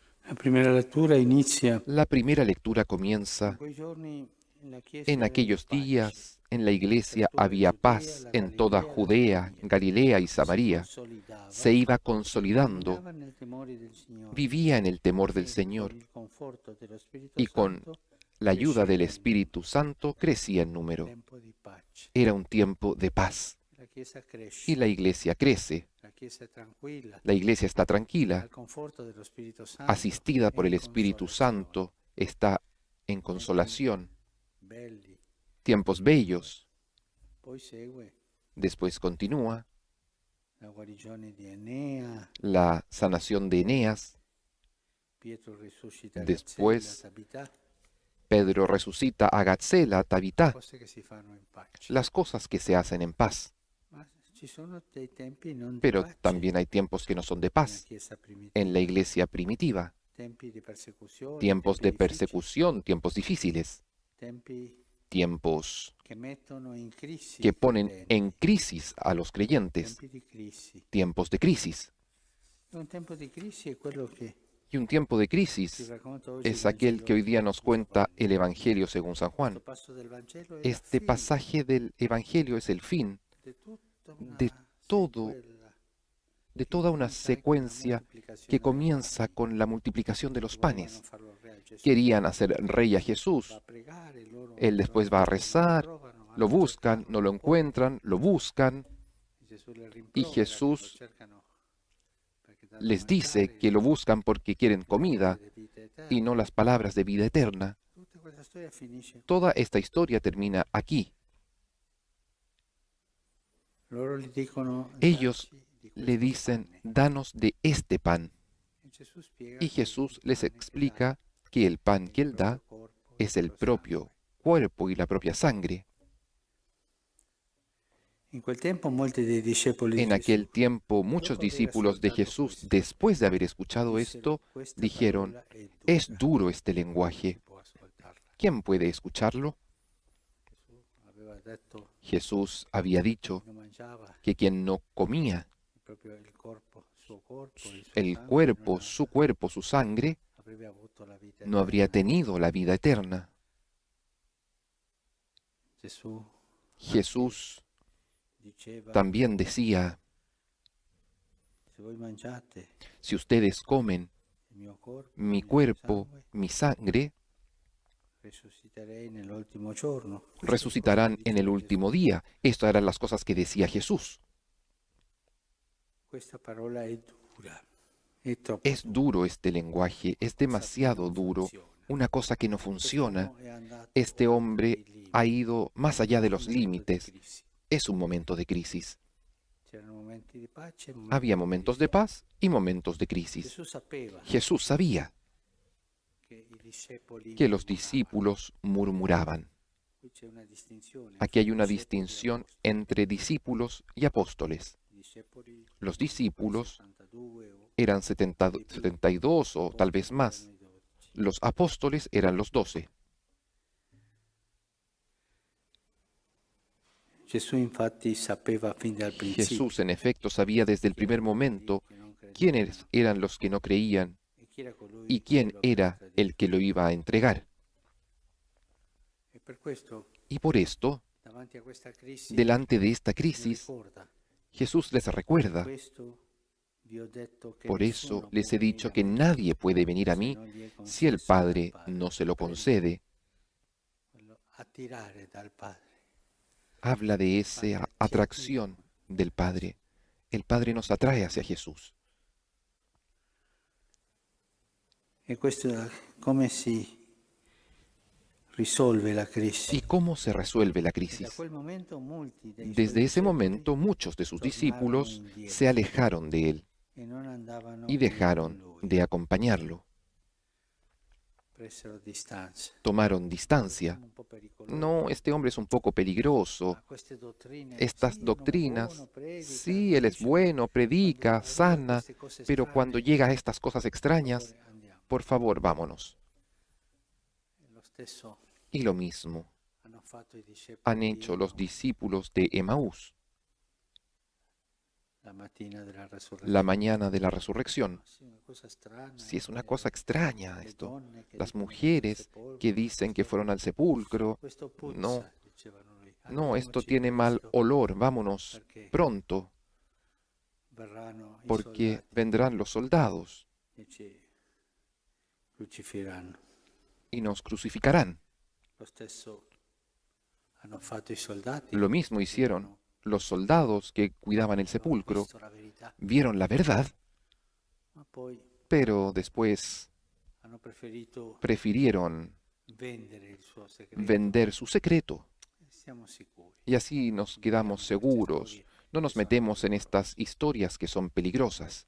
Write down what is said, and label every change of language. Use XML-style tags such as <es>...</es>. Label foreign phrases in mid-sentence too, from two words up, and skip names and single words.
<es>La primera lectura inizia La primera lectura</es> <it>in</it> <es>comienza:</es> <it>quei giorni la Chiesa</it> <es>en</es> <it>aveva</it> <es>aquellos</es> <it>pace</it> <es>días en la</es> <it>per</it> <es>iglesia</es> <it>tutta la</it> <es>había</es> <it>Giudea,</it> <es>paz</es> <it>la</it> <es>en toda</es> <it>Galilea e la</it> <es>Judea,</es> <it>Samaria.</it> <es>Galilea y</es> <it>Si</it> <es>Samaria. Se</es> <it>consolidava</it> <es>iba</es> <it>e</it> <es>consolidando,</es> <it>andava nel temore del Signore</it> <es>vivía en el temor del</es> <it>e con</it> <es>Señor</es> <it>il conforto dello Spirito</it> <es>y con</es> <it>Santo</it> <es>la ayuda del</es> <it>cresceva in</it> <es>Espíritu</es> <it>numero.</it> <es>Santo crecía en número.</es> <it>Tempo di pace.</it> <es>Era un tiempo de paz</es> <it>La Chiesa</it> <es>y</es> <it>cresce,</it> <es>la iglesia crece.</es> <it>la Chiesa è tranquilla,</it> <es>La iglesia está tranquila,</es> <it>al conforto dello Spirito Santo</it> <es>asistida</es> <it>e</it> <es>por</es> <it>in</it> <es>el Espíritu</es> <it>consolazione.</it> <es>Santo, está en</es> <it>Tempi</it> <es>consolación,</es> <it>belli.</it> <es>tiempos bellos.</es> <it>Poi segue</it> <es>Después continúa</es> <it>la guarigione di Enea,</it> <es>la sanación de Eneas.</es> <it>Pietro risuscita Gazzella,</it> <es>Después</es> <it>Tabità,</it> <es>Pedro resucita a Gatzela, Tabitá,</es> <it>cose che si fanno in pace.</it> <es>las cosas que se hacen en paz.</es> <it>Ma ci sono dei tempi non di</it> <es>Pero</es> <it>pace</it> <es>también hay tiempos que no son de</es> <it>nella</it> <es>paz</es> <it>Chiesa</it> <es>en la</es> <it>primitiva,</it> <es>iglesia primitiva,</es> <it>tempi di persecuzione,</it> <es>tiempos</es> <it>tempi</it> <es>de</es> <it>difficili,</it> <es>persecución, tiempos difíciles,</es> <it>tempi</it> <es>tiempos</es> <it>che mettono in crisi</it> <es>que</es> <it>i</it> <es>ponen en</es> <it>credenti,</it> <es>crisis a los creyentes,</es> <it>tempi di crisi.</it> <es>tiempos de crisis.</es> <it>E un tempo di crisi è quello che</it> <es>Y un tiempo de</es> <it>ci</it> <es>crisis</es> <it>racconta oggi il</it> <es>es aquel que</es> <it>Vangelo</it> <es>hoy día nos</es> <it>di</it> <es>cuenta</es> <it>Giovanni.</it> <es>el Evangelio según San</es> <it>Questo</it> <es>Juan.</es> <it>passo del Vangelo è la</it> <es>Este</es> <it>fine</it> <es>pasaje del Evangelio es el fin</es> <it>di tutta</it> <es>de</es> <it>una</it> <es>todo,</es> <it>sequela</it> <es>de</es> <it>che</it> <es>toda una</es> <it>comincia con la</it> <es>secuencia que</es> <it>moltiplicazione dei</it> <es>comienza</es> <it>pani.</it> <es>con la multiplicación de los</es> <it>Volevano</it> <es>panes.</es> <it>farlo re a Gesù,</it> <es>Querían hacer rey a</es> <it>va a</it> <es>Jesús.</es> <it>pregare, loro</it> <es>Él</es> <it>lo</it> <es>después va a</es> <it>aspettano, non lo</it> <es>rezar,</es> <it>trovano,</it> <es>lo</es> <it>vanno a</it> <es>buscan,</es> <it>cercarlo,</it> <es>no lo</es> <it>lo portano.</it> <es>encuentran, lo buscan,</es> <it>Gesù le</it> <es>y</es> <it>rimprovera che lo</it> <es>Jesús</es> <it>cercano perché dà da</it> <es>les dice</es> <it>mangiare,</it> <es>que lo</es> <it>invece</it> <es>buscan porque quieren</es> <it>le parole</it> <es>comida</es> <it>di vita</it> <es>y no</es> <it>eterna.</it> <es>las palabras de vida eterna.</es> <it>Tutta questa storia finisce qui.</it> <es>Toda esta historia termina aquí.</es> <it>Loro gli dicono</it> <es>Ellos</es> <it>dacci di</it> <es>le</es> <it>questo</it> <es>dicen,</es> <it>pane.</it> <es>danos de este pan.</es> <it>E Gesù spiega</it> <es>Y</es> <it>che il</it> <es>Jesús les</es> <it>pane che dà</it> <es>explica que el pan</es> <it>è</it> <es>que</es> <it>il</it> <es>Él da</es> <it>proprio corpo, il</it> <es>es el</es> <it>proprio sangue.</it> <es>propio cuerpo y la propia sangre.</es> <it>In quel tempo molti dei discepoli di</it> <es>En</es> <it>Gesù,</it> <es>aquel tiempo muchos</es> <it>dopo aver</it> <es>discípulos de</es> <it>ascoltato</it> <es>Jesús,</es> <it>questo,</it> <es>después de haber escuchado</es> <it>dissero,</it> <es>esto,</es> <it>questa</it> <es>dijeron,</es> <it>parola è</it> <es>es</es> <it>dura,</it> <es>duro este</es> <it>chi</it> <es>lenguaje.</es> <it>può ascoltarla?</it> <es>¿Quién puede escucharlo?</es> <it>Gesù aveva detto</it> <es>Jesús había</es> <it>chi</it> <es>dicho</es> <it>non mangiava</it> <es>que quien no comía</es> <it>proprio il suo</it> <es>el</es> <it>sangue,</it> <es>cuerpo, su sangre,</es> <it>avrebbe avuto la vita</it> <es>no habría</es> <it>eterna.</it> <es>tenido la vida eterna.</es> <it>Gesù infatti</it> <es>Jesús</es> <it>diceva,</it> <es>también decía,</es> <it>se voi mangiate</it> <es>si ustedes comen</es> <it>il mio corpo, il</it> <es>mi</es> <it>mio</it> <es>cuerpo,</es> <it>sangue,</it> <es>mi sangre,</es> <it>risusciterei nell'ultimo giorno. Queste le cose che</it> <es>resucitarán en el</es> <it>diceva Gesù.</it> <es>último día. Estas eran las cosas que decía Jesús.</es> <it>Questa parola è dura, è troppo</it> <es>Es</es> <it>dura,</it> <es>duro este lenguaje, es</es> <it>qualcosa che</it> <es>demasiado</es> <it>non</it> <es>duro,</es> <it>funziona.</it> <es>una cosa que no funciona.</es> <it>Quest'uomo è andato</it> <es>Este</es> <it>oltre</it> <es>hombre</es> <it>i</it> <es>ha</es> <it>limiti,</it> <es>ido más allá de</es> <it>è un</it> <es>los</es> <it>momento di</it> <es>límites.</es> <it>crisi.</it> <es>Es un momento de crisis.</es> <it>C'erano momenti di pace e</it> <es>Había</es> <it>momenti di</it> <es>momentos</es> <it>crisi.</it> <es>de paz y momentos de crisis.</es> <it>Gesù sapeva</it> <es>Jesús sabía</es> <it>che i discepoli</it> <es>que los</es> <it>murmuravano.</it> <es>discípulos murmuraban.</es> <it>Qui c'è una distinzione</it> <es>Aquí</es> <it>fra</it> <es>hay una</es> <it>discepoli e</it> <es>distinción</es> <it>apostoli.</it> <es>entre discípulos y apóstoles.</es> <it>I discepoli</it> <es>Los</es> <it>erano quei</it> <es>discípulos</es> <it>72 o</it> <es>eran</es> <it>di più,</it> <es>72</es> <it>gli</it> <es>o tal vez</es> <it>apostoli erano</it> <es>más.</es> <it>i 12.</it> <es>Los apóstoles eran los 12.</es> <it>Gesù infatti sapeva fin dal</it> <es>Jesús,</es> <it>principio</it> <es>en efecto, sabía desde el</es> <it>chi erano</it> <es>primer</es> <it>quelli</it> <es>momento</es> <it>che non</it> <es>quiénes</es> <it>credevano</it> <es>eran los que no creían</es> <it>e chi era colui</it> <es>y</es> <it>che</it> <es>quién</es> <it>lo avrebbe</it> <es>era el</es> <it>tradito.</it> <es>que lo iba a entregar.</es> <it>E per questo,</it> <es>Y por esto,</es> <it>davanti a questa crisi,</it> <es>delante de esta</es> <it>gli</it> <es>crisis,</es> <it>ricorda,</it> <es>Jesús les</es> <it>per</it> <es>recuerda.</es> <it>questo vi ho detto che</it> <es>Por eso</es> <it>nessuno può</it> <es>les he</es> <it>venire</it> <es>dicho</es> <it>a</it> <es>que</es> <it>me</it> <es>nadie puede venir a</es> <it>se</it> <es>mí</es> <it>non gli è</it> <es>si el</es> <it>concesso dal Padre</it> <es>Padre. no se lo</es> <it>Prende</it> <es>concede.</es> <it>quello attirare dal Padre.</it> <es>Habla de</es> <it>Il Padre</it> <es>esa</es> <it>attira noi</it> <es>atracción del Padre. El Padre nos atrae hacia Jesús.</es> <it>E questo come si risolve la crisi?</it> <es>¿Y cómo se resuelve la</es> <it>E da</it> <es>crisis?</es> <it>quel momento molti dei suoi</it> <es>Desde ese</es> <it>discepoli</it> <es>momento muchos de sus</es> <it>tornarono</it> <es>discípulos se</es> <it>indietro</it> <es>alejaron de él</es> <it>e non andavano</it> <es>y</es> <it>più con</it> <es>dejaron</es> <it>lui,</it> <es>de acompañarlo.</es> <it>presero distanza.</it> <es>Tomaron</es> <it>Questo</it> <es>distancia.</es> <it>uomo un po' pericoloso.</it> <es>No, este hombre es un poco peligroso.</es> <it>Ma queste dottrine,</it> <es>Estas</es> <it>sì, è un uomo</it> <es>doctrinas,</es> <it>buono, predica,</it> <es>sí, él es</es> <it>guarisce, ma</it> <es>bueno,</es> <it>quando</it> <es>predica,</es> <it>arriva a</it> <es>sana,</es> <it>queste cose</it> <es>pero cuando</es> <it>strane,</it> <es>llega a estas cosas</es> <it>per</it> <es>extrañas,</es> <it>favore andiamo.</it> <es>por favor, vámonos.</es> <it>E lo stesso</it> <es>Y lo mismo</es> <it>hanno fatto i</it> <es>han</es> <it>discepoli di</it> <es>hecho los</es> <it>Emaus.</it> <es>discípulos de Emaús.</es> <it>la mattina della</it> <es>la</es> <it>resurrezione.</it> <es>mañana de la resurrección.</es> <it>Sì, una cosa strana,</it> <es>Si es una</es> <it>vero?</it> <es>cosa extraña</es> <it>Le</it> <es>esto.</es> <it>donne che</it> <es>Las</es> <it>dicono che sono al</it> <es>mujeres que</es> <it>sepolcro,</it> <es>dicen que</es> <it>questo,</it> <es>fueron al sepulcro.</es> <it>questo</it> <es>No,</es> <it>puzza, dicevano lui.</it> <es>no, esto</es> <it>Andiamoci</it> <es>tiene mal</es> <it>presto</it> <es>olor. Vámonos</es> <it>perché</it> <es>pronto,</es> <it>verranno i</it> <es>porque</es> <it>soldati</it> <es>vendrán los soldados</es> <it>e ci crucifigheranno.</it> <es>y nos crucificarán.</es> <it>Lo stesso hanno fatto i soldati,</it> <es>Lo mismo hicieron los soldados que cuidaban el</es> <it>hanno</it> <es>sepulcro.</es> <it>visto la verità,</it> <es>Vieron la verdad,</es> <it>ma poi</it> <es>pero después</es> <it>hanno preferito</it> <es>prefirieron</es> <it>vendere il suo segreto.</it> <es>vender su secreto.</es> <it>Siamo sicuri.</it> <es>Y así nos quedamos seguros. No nos metemos en estas historias que son peligrosas.</es>